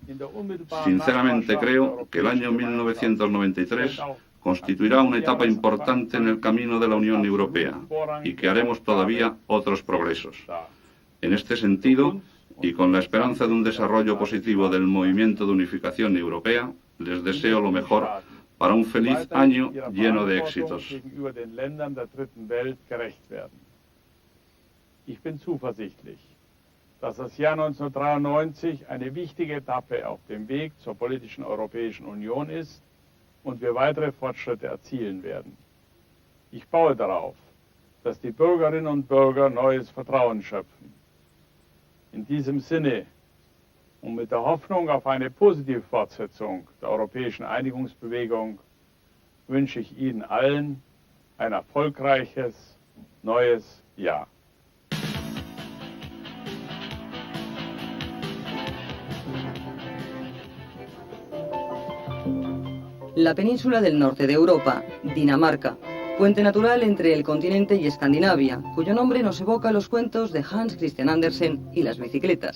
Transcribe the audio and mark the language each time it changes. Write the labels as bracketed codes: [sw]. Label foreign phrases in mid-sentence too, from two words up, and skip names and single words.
[es] Sinceramente creo que el año 1993 constituirá una etapa importante en el camino de la Unión Europea y que haremos todavía otros progresos. En este sentido, y con la esperanza de un desarrollo positivo del movimiento de unificación europea, les deseo lo mejor para un feliz año lleno de éxitos. [de] Ich bin zuversichtlich, dass das Jahr 1993 eine wichtige Etappe auf dem Weg zur politischen Europäischen Union ist und wir weitere Fortschritte erzielen werden. Ich baue darauf, dass die Bürgerinnen und Bürger neues Vertrauen schöpfen. In diesem Sinne und mit der Hoffnung auf eine positive Fortsetzung der europäischen Einigungsbewegung wünsche ich Ihnen allen ein erfolgreiches neues Jahr. [es] La península del norte de Europa, Dinamarca, puente natural entre el continente y Escandinavia, cuyo nombre nos evoca los cuentos de Hans Christian Andersen y las bicicletas.